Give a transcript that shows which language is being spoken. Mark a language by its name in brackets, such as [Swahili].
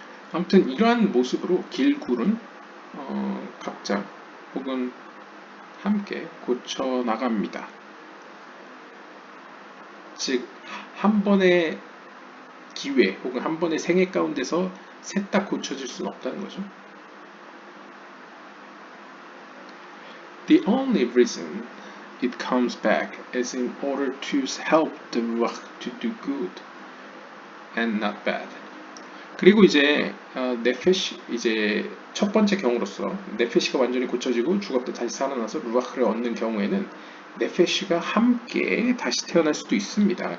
[Korean] 아무튼 이러한 모습으로 길굴은 각자 혹은 함께 고쳐 나갑니다. 즉 한 번의 기회 혹은 한 번의 생애 가운데서 셋 다 고쳐질 수는 없다는 거죠. [English] The only reason it comes back is in order to help the ruach to do good and not bad. [Korean] 그리고 이제 네페시 이제 첫 번째 경우로서 네페시가 완전히 고쳐지고 죽었다 다시 살아나서 루아흐를 얻는 경우에는 네페시가 함께 다시 태어날 수도 있습니다.